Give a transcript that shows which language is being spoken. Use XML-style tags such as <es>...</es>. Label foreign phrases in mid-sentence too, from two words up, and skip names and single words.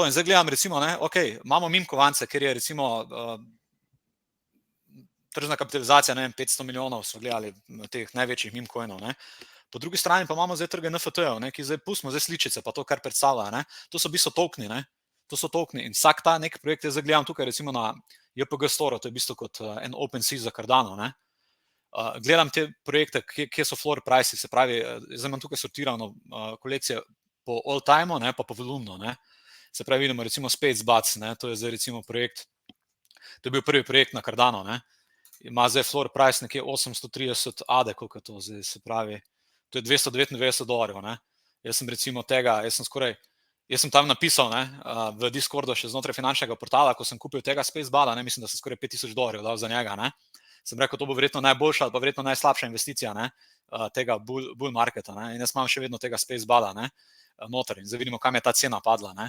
<sl>In zdaj gledam recimo, ne, okej, imamo meme kovance, ker je recimo tržna kapitalizacija, ne vem, 500 milijonov smo gledali teh največjih</sl> <en>meme coinov,</en> <sl>ne. Po drugi strani pa imamo zdaj trge NFT-jev, ne, ki zdaj pustimo zdaj sličice, pa to, kar predstavlja, ne. To so v bistvu tokeni, ne. To so tokeni in vsak ta nek projekt, jaz zdaj gledam tukaj recimo na JPG Store, to je v bistvu kot en OpenSea za Cardano, ne. Gledam te projekte, kje so</sl> <en>floor price,</en> <sl>se pravi, zdaj imam tukaj sortirano kolekcije po</sl> <en>all time,</en> <sl>ne, pa po volumnu, ne. Se pravi, vidimo recimo SpaceBuds, ne, to je zdaj recimo projekt, to je bil prvi projekt na Cardano, ne. Ima zdaj</sl> <en>floor price</en> <sl>nekje 830 ADE, koliko je to zdaj, se pravi, to je $299, ne. Jaz sem recimo tega, jaz sem tam napisal, ne, v Discordu še znotraj finančnega portala, ko sem kupil tega SpaceBuda, ne, mislim, da sem skoraj $5000 dal za njega, ne. Sem rekel, to bo verjetno najboljša ali pa verjetno najslabša investicija, ne, tega</sl> <en>bull marketa,</en> <sl>ne, in jaz imam še vedno tega SpaceBuda, ne, noter in zdaj vidimo, kam je ta cena padla, ne.</sl>